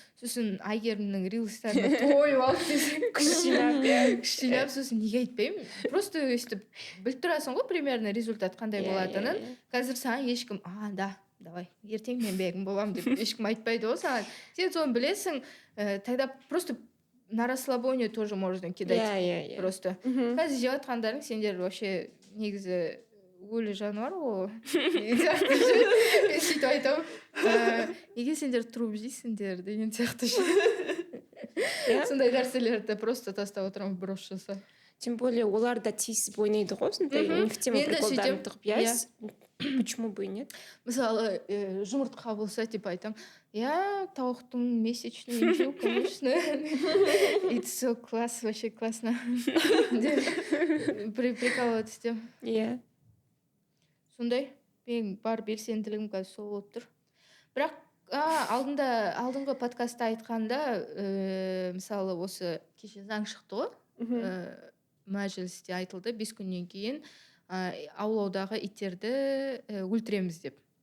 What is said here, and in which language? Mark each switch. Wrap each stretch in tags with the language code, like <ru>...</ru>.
<kk>Сосын Айгерімнің рилстарына тойып алып десең күш жинап сосын неге айтпаймын, просто өйстіп біліп тұрасың ғой примерно результат қандай болатынын. Қазір саған ешкім да давай ертең мен бегім боламын деп ешкім айтпайды ғой саған, сен соны білесің.</kk> <ru>Тогда просто на расслабоне тоже можно кидать.</ru> <kk>Просто қазір жеп жатқандарың сендер вообще негізі өлі жануар ғой. Мен сөйтіп айтамын, неге сендер труп жейсіңдер деген сияқты ше. Сондай нәрселерді просто тастап отырамын, брош жасап. Тем более олар да тиісіп ойнайды ғой, сондай не в тему приколдарын тығып. Почему бы и нет? Мысалы, жұмыртқа болса, типа айтамын, тауықтың месячный жеу, конечно.</kk> <ru>Это все класс, вообще классно.</ru> <kk>Прикалываться деп. Сондай, мен бар белсенділігім қазір сол болып тұр. Бірақ алдыңғы подкастта айтқанда, мысалы осы кеше заң шықты ғой, мәжілісте айтылды, 5 күннен кейін аулаудағы иттерді өлтіреміз деп.</kk>